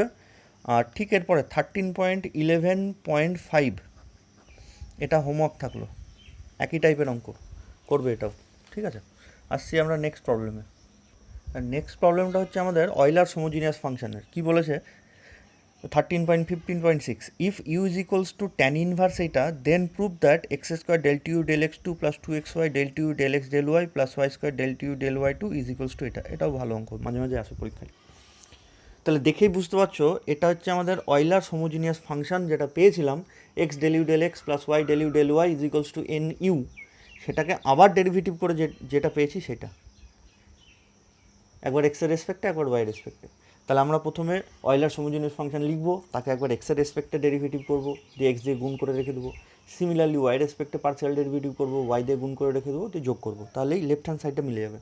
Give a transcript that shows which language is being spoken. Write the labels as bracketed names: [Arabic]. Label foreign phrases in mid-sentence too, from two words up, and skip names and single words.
[Bangla] আর ঠিক এরপরে 13.11.5, এটা হোমওয়ার্ক থাকলো, একই টাইপের অঙ্ক করবে এটাও, ঠিক আছে। আসছি আমরা [English] next problem. [Bangla] আর [English] next problem [Bangla] হচ্ছে আমাদের [English] Euler's homogeneous function. [Bangla] কী বলেছে, 13.15.6, [English] if u is equals to tan inverse [Bangla] এইটা, [English] then prove that x² del tu del x2 + 2xy del tu del x del y + y² del tu del y2 is equals to [Bangla] এটা। এটাও ভালো অঙ্ক, মাঝে মাঝে আসে পরীক্ষায়। তাহলে দেখেই বুঝতে পারছো এটা হচ্ছে আমাদের [English] Euler's homogeneous function, [Bangla] যেটা পেয়েছিলাম [English] x del u del x + y del u del y is equals to nu, [Bangla] সেটাকে আবার ডেরিভেটিভ করে যেটা পেয়েছি সেটা, একবার এক্সের রেসপেক্টে একবার ওয়াই রেসপেক্টে। তাহলে আমরা প্রথমে [English] Euler homogeneous function [Bangla] লিখবো, তাকে একবার এক্সের রেসপেক্টে ডেরিভেটিভ করবো, দিয়ে এক্স দিয়ে গুণ করে রেখে দেবো। সিমিলারলি ওয়াই রেসপেক্টে [English] partial derivative [Bangla] করবো, ওয়াই দিয়ে গুণ করে রেখে দেবো, দিয়ে যোগ করবো, তাহলেই [English] left hand side [Bangla] মিলে যাবে।